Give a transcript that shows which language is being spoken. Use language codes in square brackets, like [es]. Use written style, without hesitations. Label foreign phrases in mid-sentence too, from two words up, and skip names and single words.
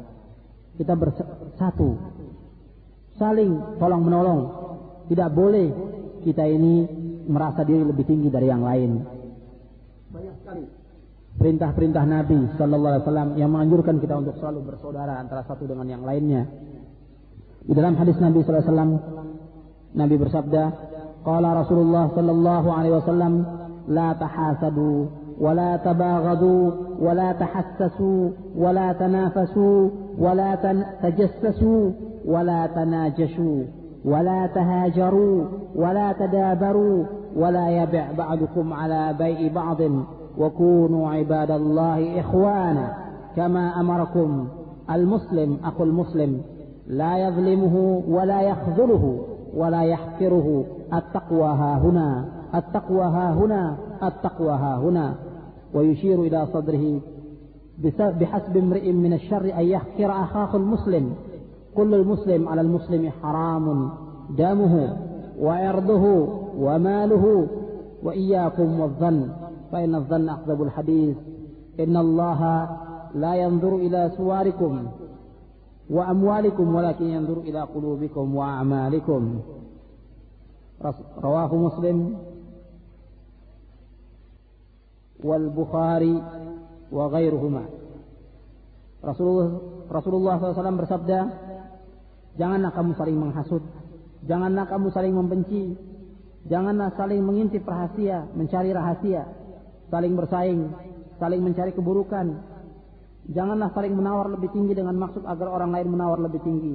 [id] Kita bersatu, saling tolong menolong. Tidak boleh kita ini merasa diri lebih tinggi dari yang lain. Banyak sekali perintah-perintah Nabi [ar] صلى الله عليه وسلم [id] yang menganjurkan kita untuk selalu bersaudara antara satu dengan yang lainnya. Di dalam hadis Nabi [ar] صلى الله عليه وسلم, [id] Nabi bersabda, [ar] قال رسول الله صلى الله عليه وسلم, لا تحاسدوا ولا تباغضوا ولا تحسسوا ولا تنافسوا ولا تجسسوا ولا تناجشوا ولا تهاجروا ولا تدابروا ولا يبع بعضكم على بيع بعض وكونوا عباد الله إخوانا كما أمركم المسلم أخو المسلم لا يظلمه ولا يخذله ولا يحقره التقوى ها هنا التقوى ها هنا التقوى ها هنا ويشير إلى صدره بحسب امرئ من الشر أن يحقر أخاه المسلم كل المسلم على المسلم حرام دمه وعرضه وماله وإياكم والظن فإن الظن أكذب الحديث إن الله لا ينظر إلى صوركم وأموالكم ولكن ينظر إلى قلوبكم وأعمالكم. رواه مسلم والبخاري وغيرهما. [id] Rasulullah SAW bersabda, janganlah kamu saling menghasut, janganlah kamu saling membenci, janganlah saling mengintip rahasia, mencari rahasia, saling bersaing, saling mencari keburukan. Janganlah saling menawar lebih tinggi dengan maksud agar orang lain menawar lebih tinggi.